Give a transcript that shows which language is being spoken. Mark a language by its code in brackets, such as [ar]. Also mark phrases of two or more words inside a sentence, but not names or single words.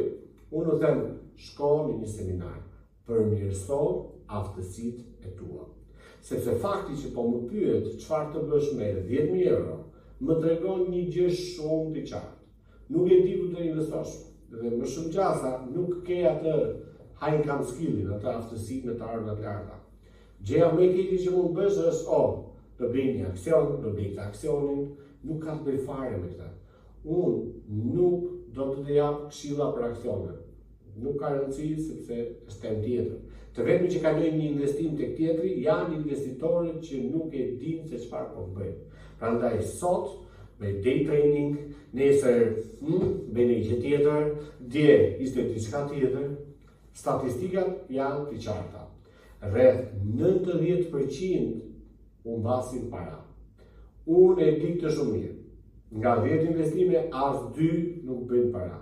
[sq] Unë them, shko në një seminar, përmirëso aftësitë e tua. Sepse fakti që po më pyet çfarë të bësh me 10.000 euro, më tregon një gjë shumë të qartë. Nuk e di ku të investosh, dhe më shumë gjasa nuk ke atë [en] high income skillin, [sq] atë aftësitë me të ardhurat larta. Gjëja më e keqe që mund bësh është, do bëj një aksion, do bëj këtë aksionin, nuk ka të bëj fare me këtë. Unë nuk do të jap këshilla për aksione. Nuk ka rëndësi sepse është temë tjetër. Të vetmi që kalojnë një investim tek tjetri janë investitorët që nuk e dinë se çfarë po bëjnë. Prandaj sot me [en] day trading, [sq] nesër bëni një gjë tjetër, dje ishte diçka tjetër, statistikat janë të qarta. Rreth 90% u mbasin para. Unë e di këtë shumë mirë. Nga 10 investime, as 2 nuk bëjnë para.